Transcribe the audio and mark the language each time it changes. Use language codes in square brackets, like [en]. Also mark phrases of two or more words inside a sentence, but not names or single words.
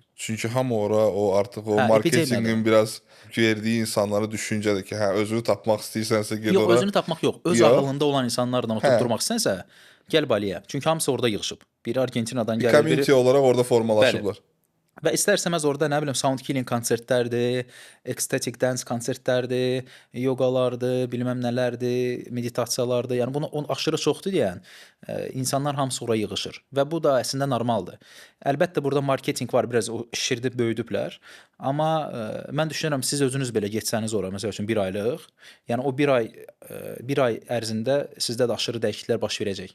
[az] Çünki hamı ora o artıq o Hə, marketinqin epidemiyadır. biraz verdiyi insanlara düşüncədir ki, hə özünü tapmaq istəyirsənsə get Yox, ora. özünü tapmaq yox. Öz Yox. ağlında olan insanlarla Hə. oturub durmaq istənsə, gəl Baliyə. Çünki hamısı orada yığılıb. Biri Argentinadan Bir gəlir, biri community olaraq orada formalaşıblar. və istərsəməz orada nə bilim [en] sound healing [az] konsertlərdir, [en] ecstatic dance [az] konsertlərdir, yoqalardır, bilməm nələrdir, meditasiyalardır. Yəni bunu aşırı çoxdur deyən insanlar hamısı ora yığılır və bu da əslində normaldır. Əlbəttə burada marketinq var, biraz o şişirdib böyüdüblər. Amma mən düşünürəm siz özünüz belə getsəniz ora, məsəl üçün 1 aylıq, yəni o 1 ay ərzində sizdə də aşırı dəyişikliklər baş verəcək.